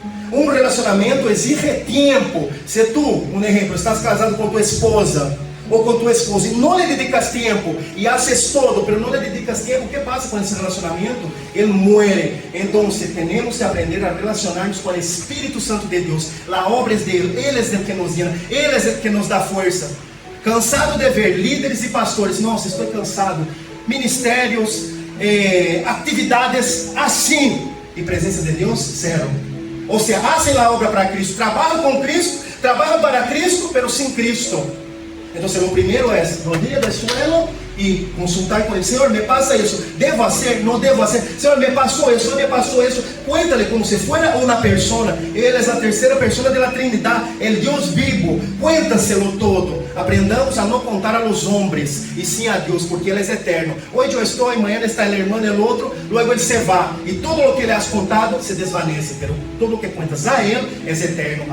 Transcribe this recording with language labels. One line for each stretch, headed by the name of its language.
Spanish: Un relacionamiento exige tiempo. Si tú, un ejemplo, estás casado con tu esposa o con tu esposo y no le dedicas tiempo y haces todo, pero no le dedicas tiempo, ¿qué pasa con ese relacionamiento? Él muere. Entonces tenemos que aprender a relacionarnos con el Espíritu Santo de Dios. La obra es de Él. Él es el que nos llena, Él es el que nos da fuerza.
Portuguese: Cansado de ver líderes e pastores: nossa, estou cansado. Ministérios, atividades assim. E presença de Deus, zero. Ou seja, hacen a obra para Cristo, trabalham com Cristo, trabalham para Cristo, pero sem Cristo. Então, o primeiro é rodilha do suelo e consultar com ele: Senhor, me passa isso, devo fazer, não devo fazer, Senhor, me passou isso, me passou isso.
Spanish: Cuéntale como se fuera una persona. Él es la tercera persona de la Trinidad, el Dios vivo. Cuéntaselo todo. Aprendamos a no contar a los hombres y sí a Dios, porque Él es eterno. Hoy yo estoy, mañana está el hermano, el otro, luego Él se va y todo lo que le has contado se desvanece, pero todo lo que cuentas a Él es eterno.